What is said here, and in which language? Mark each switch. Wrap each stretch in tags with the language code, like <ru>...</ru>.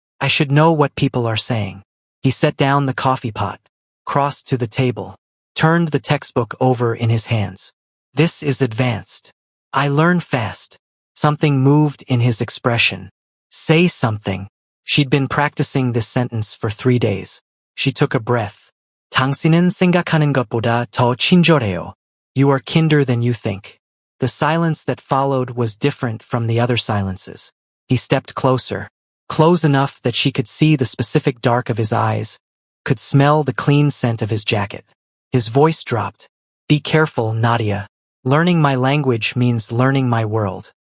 <en>I should know what people are saying. He set down the coffee pot, crossed to the table, turned the textbook over in his hands. This is advanced. I learn fast. Something moved in his expression. Say something. She'd been practicing this sentence for 3 days. She took a breath.</en> <ko>당신은 생각하는 것보다 더 친절해요.</ko> <en>You are kinder than you think. The silence that followed was different from the other silences. He stepped closer, close enough that she could see the specific dark of his eyes, could smell the clean scent of his jacket. His voice dropped. Be careful, Nadia. Learning my language means learning my world.</en>